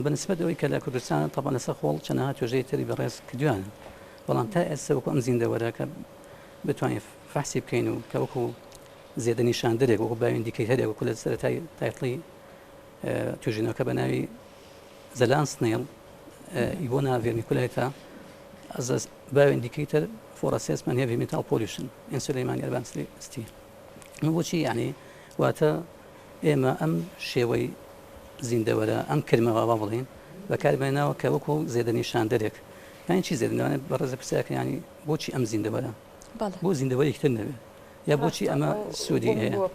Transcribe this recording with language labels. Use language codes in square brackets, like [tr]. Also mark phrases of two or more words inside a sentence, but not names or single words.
[ckb] بەنسبەت ئەوەی کە لە کوردستان طبعا لەسەر خۆڵ چەندەها توێژەی تری بەڕێز کردووانە بەڵام تا ئێستا وەکو ئەم زیندەوەرە کە بتوانین فحسی بکەین و کە وەکو زیادە نیشاندەرێک وەکو باوێندیکەیتەرێک وەکو لە سەرەتای تایتڵی توێژینەوەکە بە ناوی زەلان سنێڵ ئیبۆنا ڤێرمیکولایتە باوێندیکەیتەر [en] for assessment heavy metal pollution in Suleiman Advanced Steel. [ckb] بۆچی یعنی واتە ئێمە ئەم شێوەی زیندەوەرە ئەم کلمەوە بڵین بەکاربێناوە کە وەکو زێدە نیشاندەرێک یانی چی زێدەوانێت بەڕێزە پرسیاکە ینی بۆچی ئەم زیندەوەرە بۆ زیندەوەرێکتر نەبێت یا بۆچی ئەمە سوودی هەیە